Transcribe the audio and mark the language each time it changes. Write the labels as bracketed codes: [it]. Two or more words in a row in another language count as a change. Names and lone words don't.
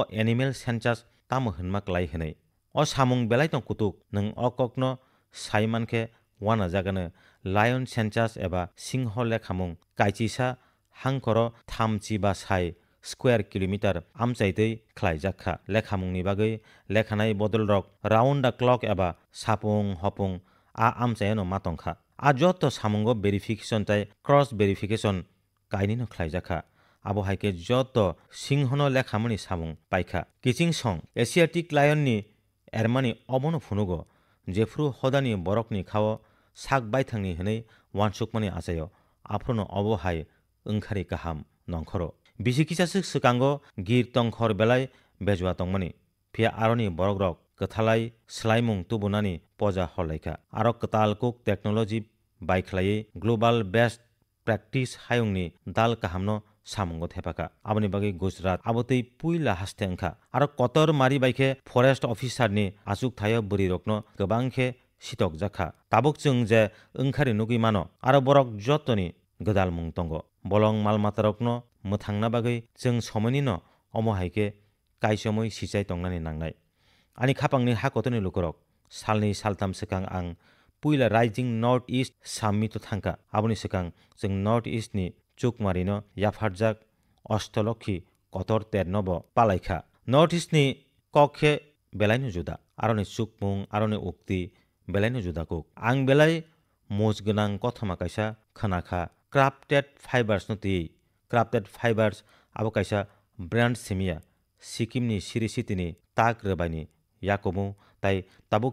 [en] animal census [trp] tamo hwnma klai hwnei o samung belai tong kutuk nung o kokno saimankhe wana jagano [en] lion census [trp] eba singho lekhamung kaitisa hangkoro thamchi ba sai square kilometer amchaitei khlaijakha lekhamungni bagui lekhanai bodolrok [en] round the clock [trp] eba sapung hopung a amchaino matongkha a joto samungo verification tai [en] cross verification [trp] kainino khlaijakha abo haike joto singhono lekhamuni samung paikha kiching song [en] Asiatic lion [trp] ni ermani obono phunugo jefru hodani borokni khao sak baithangni hwnei wansukmani achayo afrono obo hai wngkhari kaham nongkhoro bisikisasuk skango gir tongkhor belai bejwa tongmani phia aroni borokrok kwthalai slaimung tubunani poja holaika aro kwtal kuk technology baikhlai [en] global best practice [trp] hayungni dal kahamno samungo thepaka aboni bagi Gujarat abotei puila haste wngkha aro kotor mari baikhe [en] forest officer [trp] ni achuk thayo buri rokno kwbangkhe sitok jakha tabuk chung je wngkhari nugui mano aro borok jotoni godal mung tongo bolong malmatarokno mwthangna bagui chung somoini no omo haike kaisomoi sichai tongnani nangnai ani khapangni hakotoni lukurok salni saltam sekang ang puila [en] rising north east summit [trp] thangka aboni sekang chung [en] north east [trp] ni chukmarino yapharjak Ostolokhi kotor ternobo palaikha [en] north east [trp] ni kokhe belaino juda aroni chukmung aroni ukti belaino juda kuk ang belai mojgonang kothoma kaisa khanakha [en] crafted fibers [trp] no ti [en] crafted fibers [trp] abo kaisa brand simia sikimni sirisitini tak rebaini yakomu tai tabuk